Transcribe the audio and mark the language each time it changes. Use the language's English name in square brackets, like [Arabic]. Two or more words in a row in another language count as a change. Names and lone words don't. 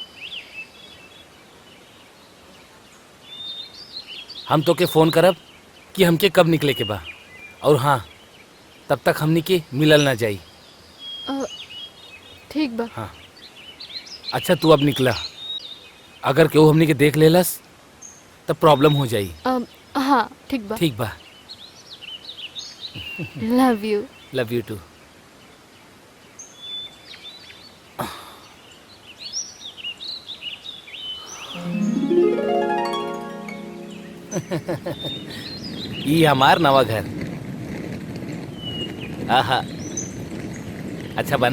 [Bhojpuri] हम तो के फोन करब कि हमके कब निकले के बा। और हाँ, तब तक हमनी के मिलल ना जाई। अ, ठीक बा। हाँ, अच्छा तू अब निकला। अगर केहू हमनी के देख लेलस तब प्रॉब्लम हो जाई। हाँ, ठीक बा। ठीक बा। [English] love you. love you too. [Bhojpuri] ये हमार नवा घर। आहा, अच्छा बना।